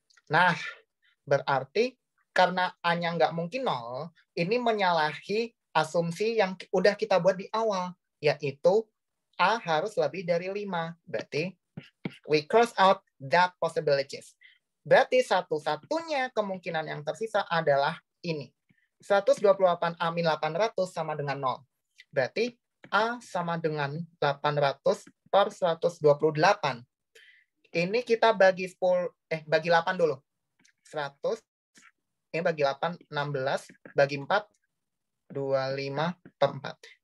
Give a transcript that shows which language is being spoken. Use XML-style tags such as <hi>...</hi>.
<id>Nah, berarti karena A-nya nggak mungkin 0, ini menyalahi asumsi yang udah kita buat di awal, yaitu A harus lebih dari 5. Berarti</id> <en>we cross out that possibilities.</en> <id>Berarti satu-satunya kemungkinan yang tersisa adalah ini. 128A min 800 sama dengan 0. Berarti A sama dengan 800 per 128. Ini kita bagi 8 dulu. 100, ini bagi 8, 16, bagi 4, 25 per 4.</id>